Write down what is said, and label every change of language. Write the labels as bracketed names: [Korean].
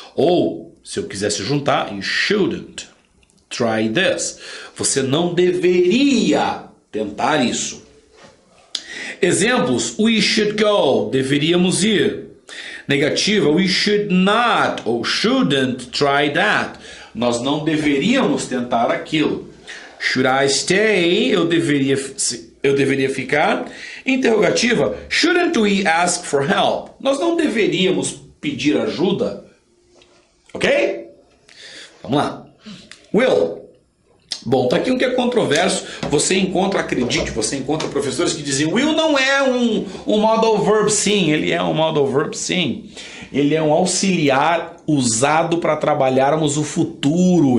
[Portuguese] Ou, se eu quisesse juntar, [English] you shouldn't try this. [Portuguese] Você não deveria tentar isso. Exemplos, [English] we should go, [Portuguese] deveríamos ir. Negativa, [English] we should not ou shouldn't try that. [Portuguese] Nós não deveríamos tentar aquilo. [English] Should I stay? [Portuguese] Eu deveria ficar. [English] Interrogativa, shouldn't we ask for help? [Portuguese] Nós não deveríamos pedir ajuda. Ok? Vamos lá. Will. Bom, tá aqui um que é controverso. Você encontra, acredite, você encontra professores que dizem will não é um modal verb sim. Ele é um modal verb sim. Ele é um auxiliar usado para trabalharmos o futuro.